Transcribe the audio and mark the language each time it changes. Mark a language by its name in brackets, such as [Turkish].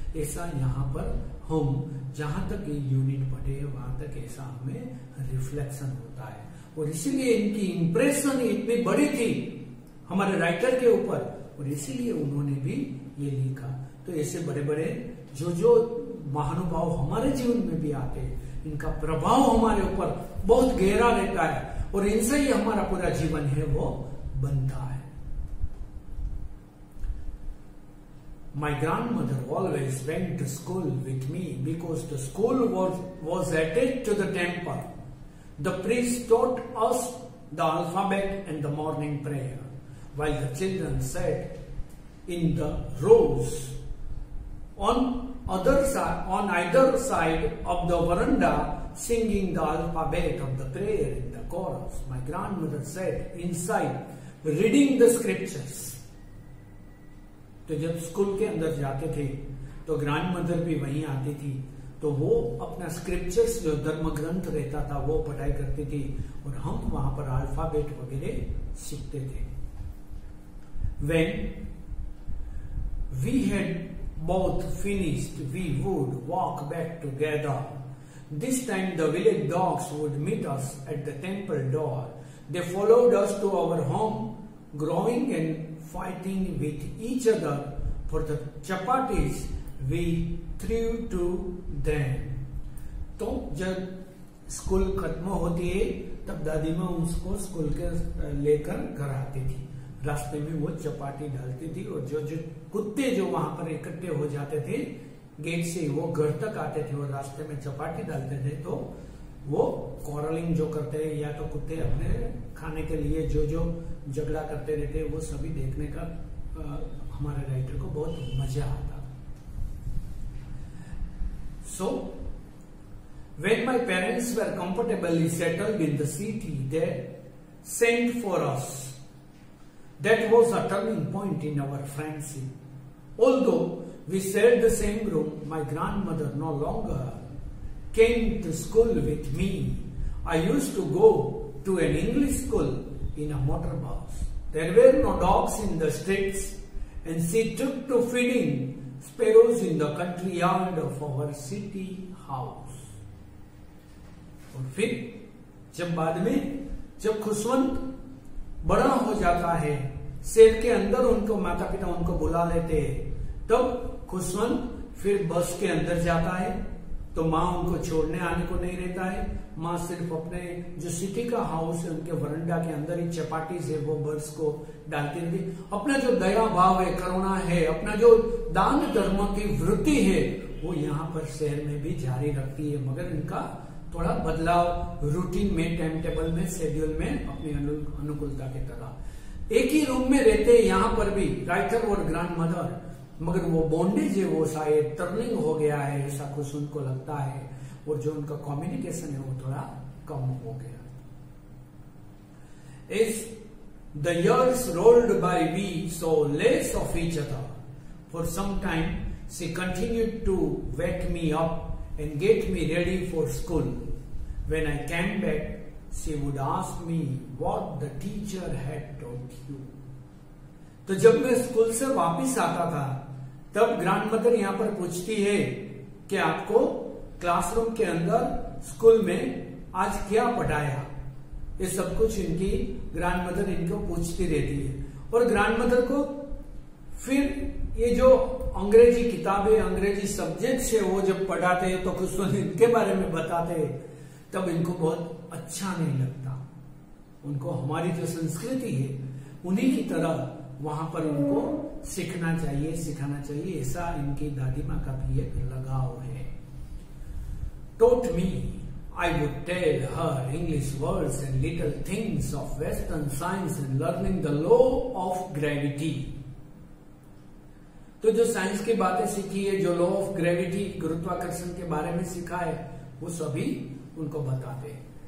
[Hindi] ऐसा यहाँ पर हम जहां तक ये यूनिट पढ़े वहां तक ऐसा हमें रिफ्लेक्शन होता है, और इसीलिए इनकी इंप्रेशन इतनी बड़ी थी हमारे राइटर के ऊपर, और इसीलिए उन्होंने भी ये लिखा। तो ऐसे बड़े बड़े जो महानुभाव हमारे जीवन में भी आते हैं, इनका प्रभाव हमारे ऊपर बहुत गहरा रहता है, और इनसे ही हमारा पूरा जीवन है वो बनता है। [English] My grandmother always went to school with me because the school was attached to the temple। The priest taught us the alphabet and the morning prayer, while the children sat in the rows on either side of the veranda singing the alphabet of the prayer in the chorus। My grandmother sat inside reading the scriptures। [Hindi] तो जब school के अंदर जाते थे तो grand mother भी वहीं आती थी, तो वो अपना स्क्रिप्चर्स जो धर्म ग्रंथ रहता था वो पढ़ाई करती थी, और हम वहां पर अल्फाबेट वगैरह सीखते थे। [English] When we had both finished, we would walk back together। This time the village dogs would meet us at the temple door। They followed us to our home, growling and fighting with each other for the chapatis we threw to them। [Hindi] तो जब school खत्म होती है तब दादी माँ उसको school के लेकर घर आती थी, रास्ते में वो चपाटी डालती थी, और जो कुत्ते जो वहां पर इकट्ठे हो जाते थे गेट से, वो घर तक आते थे और रास्ते में चपाटी डालते थे, तो वो कॉरलिंग जो करते हैं, या तो कुत्ते अपने खाने के लिए जो झगड़ा करते रहते, वो सभी देखने का हमारे राइटर को बहुत मजा आता। [English] So when my parents were comfortably settled in the city, sent for us. That was a turning point in our friendship. Although we shared the same room, my grandmother no longer came to school with me. I used to go to an English school in a motor bus. There were no dogs in the streets, and she took to feeding sparrows in the country yard of our city house. [Hindi] और फिर जब बाद में जब खुशवंत बड़ा हो जाता है, शहर के अंदर उनको माता पिता उनको बुला लेते हैं, तब खुशवंत फिर बस के अंदर जाता है तो माँ उनको छोड़ने आने को नहीं रहता है। माँ सिर्फ अपने जो सिटी का हाउस है उनके वरंडा के अंदर ही चपाटी से वो बर्ड्स को डालती रहती। अपना जो दया भाव है, करुणा है, अपना जो दान धर्म की वृत्ति है वो यहाँ पर शहर में भी जारी रखती है, मगर इनका थोड़ा बदलाव रूटीन में, टाइम टेबल में, शेड्यूल में अपनी अनुकूलता की तरह। एक ही रूम में रहते हैं यहाँ पर भी राइटर और ग्रैंड मदर, मगर वो बॉन्डेज है वो शायद टर्निंग हो गया है, ऐसा कुछ उनको लगता है, और जो उनका कम्युनिकेशन है वो थोड़ा कम हो गया। [English] As the years rolled by, we saw less of each other. For some time, she continued to wake me up and get me ready for school. When I came back, she would ask me what the teacher had taught you. [Hindi] तो जब मैं school से वापस आता था तब grandmother यहाँ पर पूछती है कि आपको क्लासरूम के अंदर स्कूल में आज क्या पढ़ाया। ये सब कुछ इनकी ग्रैंडमदर इनको पूछती रहती है, और ग्रैंडमदर को फिर ये जो अंग्रेजी किताबें, अंग्रेजी सब्जेक्ट्स है वो जब पढ़ाते हैं तो कुछ इनके बारे में बताते हैं, तब इनको बहुत अच्छा नहीं लगता। उनको हमारी जो संस्कृति है उन्हीं की तरह वहां पर उनको सीखना चाहिए, सिखाना चाहिए, ऐसा इनकी दादी माँ का भी एक लगाव है। [English] Taught me, I would tell her English words and little things of Western science and learning the law of gravity. [Hindi] तो जो साइंस की बातें सीखी है, जो लॉ ऑफ ग्रेविटी, गुरुत्वाकर्षण के बारे में सीखा है, वो सभी उनको बताते हैं।